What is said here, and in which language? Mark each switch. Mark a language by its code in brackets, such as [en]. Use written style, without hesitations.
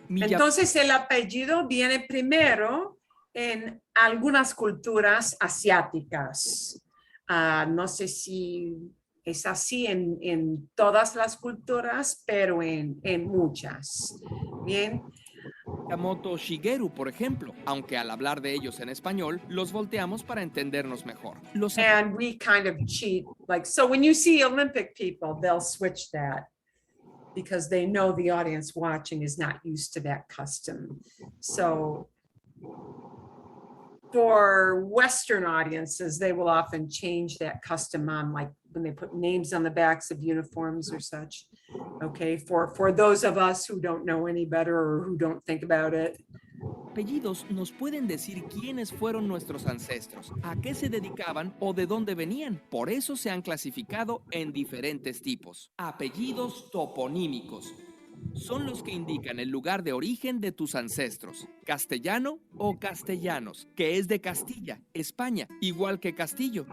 [es] Entonces el apellido viene primero en algunas culturas asiáticas. No sé si es así en todas las culturas, pero en muchas. Bien. Yamamoto Shigeru, por ejemplo, aunque al hablar de ellos en español, los volteamos para entendernos mejor. Los [en] And we kind of cheat, like, so when you see Olympic people, they'll switch that because they know the audience watching is not used to that custom. So for Western audiences, they will often change that custom on, like when they put names on the backs of uniforms or such. Okay, for those of us who don't know any better or who don't think about it. [es] apellidos nos pueden decir quiénes fueron nuestros ancestros, a qué se dedicaban o de dónde venían. Por eso se han clasificado en diferentes tipos. Apellidos toponímicos. Son los que indican el lugar de origen de tus ancestros. Castellano o castellanos, que es de Castilla, España, igual que Castillo.